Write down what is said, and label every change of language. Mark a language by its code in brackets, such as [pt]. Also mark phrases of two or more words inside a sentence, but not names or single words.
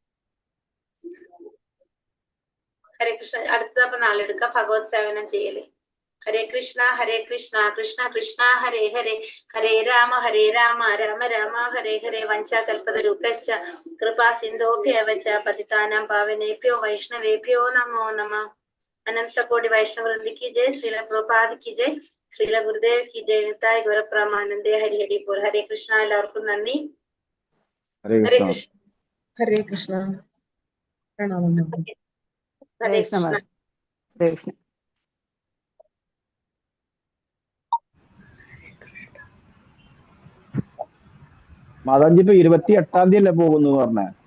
[sa] हरे कृष्ण. [ml] അടുത്തപ്പോ നാളെ എടുക്കാം ഭഗവത് സേവനം ചെയ്യല്. [sa] हरे कृष्ण कृष्ण कृष्ण हरे हरे हरे राम राम राम हरे हरे. वञ्चाकल्पत रूपश्च कृपा सिन्धोभ्यव च पतितानां पावनेभ्यो वैष्णवेभ्यो नमो नमः. [hi] अनंत कोटि वैष्णव वृंद की जय, श्रील प्रभुपाद की जय, श्रील गुरुदेव की जय, निताय गौर परमानंदे हरि हरि बोल. हरे कृष्णा. [ml] എല്ലാവർക്കും നന്ദി. ഹരേ ഹരേ കൃഷ്ണ. കൃഷ്ണ. [sa] हरे कृष्ण प्रणामं. हरे कृष्ण. हरे कृष्ण. [ml] മാതാജി ഇപ്പൊ 28-ാം തീയതി അല്ലേ പോകുന്നു പറഞ്ഞേ?